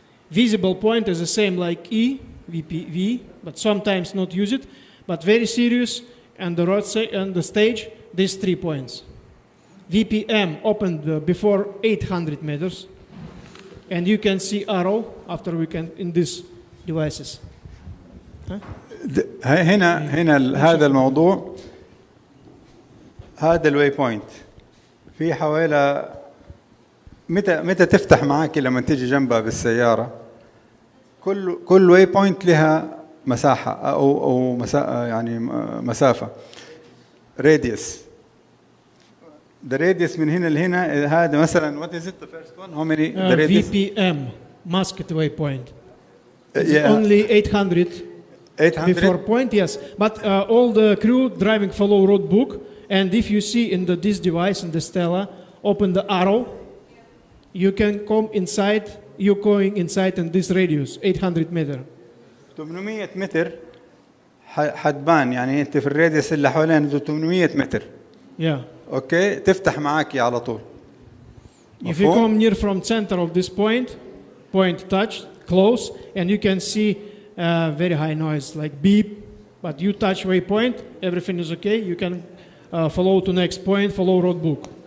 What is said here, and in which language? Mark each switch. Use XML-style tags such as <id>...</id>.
<en>Visible point is the same like E, VPV, but sometimes not use it, but very serious, and the road and the stage, these 3 points. VPM opened before 800 meters, and you can see arrow after we can in these devices.</en> <ar>هنا هذا الموضوع، هذا الواي بوينت في حوالي متى تفتح معك لما تيجي جنبها بالسيارة. كل واي بوينت لها مساحة أو يعني مسافة.</ar> <en>radius. The radius</en> <ar>من هنا لهنا هذا مثلا</ar> <en>what is it the first one? How many? The radius? VPM masked waypoint. It's only 800. 800 before point, yes. But all the crew driving follow road book, and if you see in this device in the Stella, open the arrow, you can come inside. You're going inside in this radius 800 meter.</en> <ar>800 متر حتبان يعني انت في الراديوس اللي حوالين 800 متر.</ar> <en>Yeah.</en> <ar>اوكي تفتح معاكي على طول.</ar> <en>If you come near from center of this point touch close, and you can see very high noise like beep, but you touch waypoint, everything is okay. You can follow to next point, follow road book.</en>